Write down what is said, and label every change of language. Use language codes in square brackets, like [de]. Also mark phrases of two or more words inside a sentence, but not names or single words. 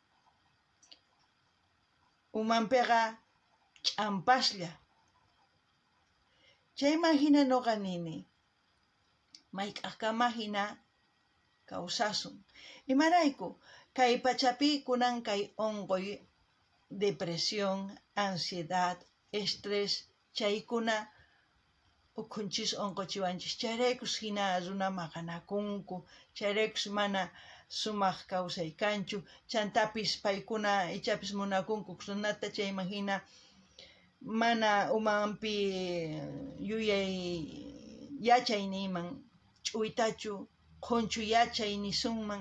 [qu] Umanpiqa ch'ampaslla. Chayman hina nuqa nini, mayk'aqkama hina kawsasun. Imarayku kay pachapi kunan kay unquy, [es] depresión, ansiedad, estrés, [qu] chaykuna ukhunchis unquchiwanchis. Chayraykus hina runa maqanakunku, chayraykus mana sumaq kawsay kanchu, chantapis paykuna ichapis munakunku runata. Chayman hina mana umanpi yuyay yachayninman ch'uytachu, qunchu yachay nisunman.